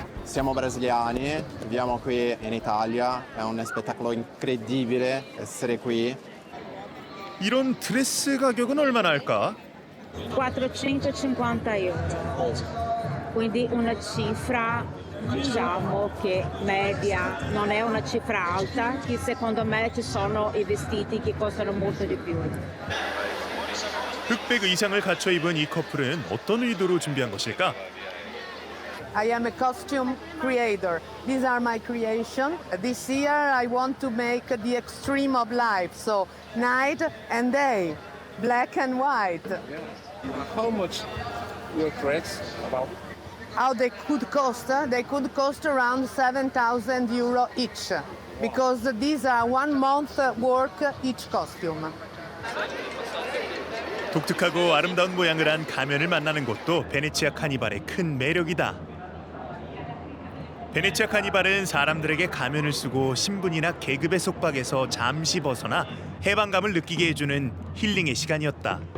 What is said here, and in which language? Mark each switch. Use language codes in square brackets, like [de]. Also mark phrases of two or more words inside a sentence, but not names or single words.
[it] siamo brasiliani, viviamo qui in Italia, è un spettacolo incredibile essere qui. [ko] 이런 드레스 가격은 얼마나 할까? [it] 450 euro, quindi una cifra diciamo che media, non è una cifra alta, che secondo me ci sono i vestiti che costano molto di più. [ko] 흑백 의상을 갖춰 입은 이 커플은 어떤 의도로 준비한 것일까? [en] I am a costume creator. These are my creation. This year I want to make the extreme of life, so night and day, black and white. How much your dress about? How they could cost? They could cost around 7,000 euro each, because these are 1 month work each costume. [ko] 독특하고 아름다운 모양을 한 가면을 만나는 것도 베네치아 카니발의 큰 매력이다. 베네치아 카니발은 사람들에게 가면을 쓰고 신분이나 계급의 속박에서 잠시 벗어나 해방감을 느끼게 해주는 힐링의 시간이었다.